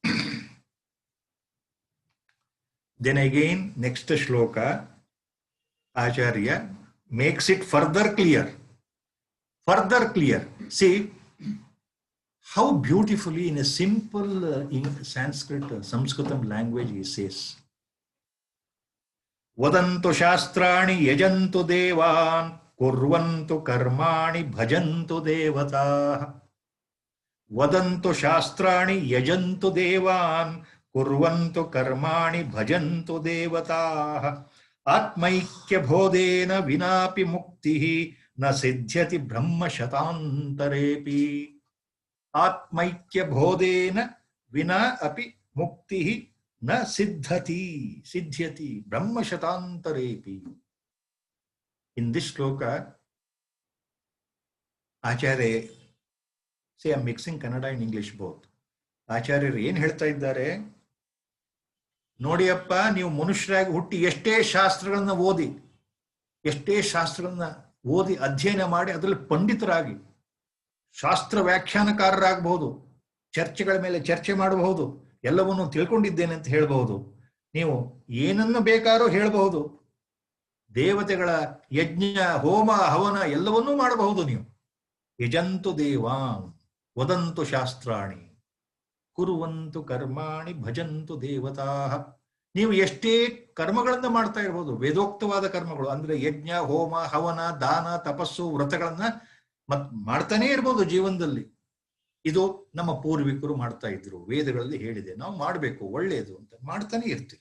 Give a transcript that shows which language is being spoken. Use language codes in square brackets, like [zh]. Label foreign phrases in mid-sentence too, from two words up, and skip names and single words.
[en] Then again, next shloka, Acharya makes it further clear. Further clear. See how beautifully in a simple Sanskrit, Sanskritam language he says. [sa] ವದಂತು ಶಾಸ್ತ್ರಾಣಿ ಯಜಂತು ದೇವಾನ್ ಕುರ್ವಂತು ಕರ್ಮಾಣಿ ಭಜಂತು ದೇವತಾ. ವದಂತು ಶಾಸ್ತ್ರಾಣಿ ಯಜಂತು ದೇವಾನ್ ಕುರ್ವಂತು ಕರ್ಮಾಣಿ ಭಜಂತು ದೇವತಾ. ಆತ್ಮೈಕ್ಯ ಬೋಧೇನ ವಿನಾಪಿ ಮುಕ್ತಿ ನ ಸಿದ್ಧ್ಯತಿ ಬ್ರಹ್ಮ ಶತಾಂತರೇಪಿ. ಆತ್ಮೈಕ್ಯ ಬೋಧೇನ ವಿನಾ ಅಪಿ ಮುಕ್ತಿ ನ ಸಿದ್ಧ್ಯತಿ ಬ್ರಹ್ಮ ಶತಾಂತರೇಪಿ. [en] In this shloka Acharya, see I am mixing Kannada and English both. [kn] ಆಚಾರ್ಯರು ಏನ್ ಹೇಳ್ತಾ ಇದ್ದಾರೆ ನೋಡಿಯಪ್ಪ, ನೀವು ಮನುಷ್ಯರಾಗಿ ಹುಟ್ಟಿ ಎಷ್ಟೇ ಶಾಸ್ತ್ರಗಳನ್ನ ಓದಿ ಅಧ್ಯಯನ ಮಾಡಿ ಅದರಲ್ಲಿ ಪಂಡಿತರಾಗಿ ಶಾಸ್ತ್ರ ವ್ಯಾಖ್ಯಾನಕಾರರಾಗಬಹುದು, ಚರ್ಚೆಗಳ ಮೇಲೆ ಚರ್ಚೆ ಮಾಡಬಹುದು, ಎಲ್ಲವನ್ನೂ ತಿಳ್ಕೊಂಡಿದ್ದೇನೆ ಅಂತ ಹೇಳಬಹುದು. ನೀವು ಏನನ್ನು ಬೇಕಾದ್ರೂ ಹೇಳಬಹುದು, ದೇವತೆಗಳ ಯಜ್ಞ ಹೋಮ ಹವನ ಎಲ್ಲವನ್ನೂ ಮಾಡಬಹುದು. [sa] ನೀವು ಯಜಂತು ದೇವಾನ್ ವದಂತು ಶಾಸ್ತ್ರಾಣಿ ಕುರುವಂತು ಕರ್ಮಾಣಿ ಭಜಂತು ದೇವತಾ. [kn] ನೀವು ಎಷ್ಟೇ ಕರ್ಮಗಳನ್ನ ಮಾಡ್ತಾ ಇರ್ಬೋದು, ವೇದೋಕ್ತವಾದ ಕರ್ಮಗಳು ಅಂದ್ರೆ ಯಜ್ಞ ಹೋಮ ಹವನ ದಾನ ತಪಸ್ಸು ವ್ರತಗಳನ್ನ ಮಾಡ್ತಾನೇ ಇರ್ಬೋದು ಜೀವನದಲ್ಲಿ. ಇದು ನಮ್ಮ ಪೂರ್ವಿಕರು ಮಾಡ್ತಾ ಇದ್ರು, ವೇದಗಳಲ್ಲಿ ಹೇಳಿದೆ, ನಾವು ಮಾಡಬೇಕು, ಒಳ್ಳೆಯದು ಅಂತ ಮಾಡ್ತಾನೆ ಇರ್ತೀವಿ.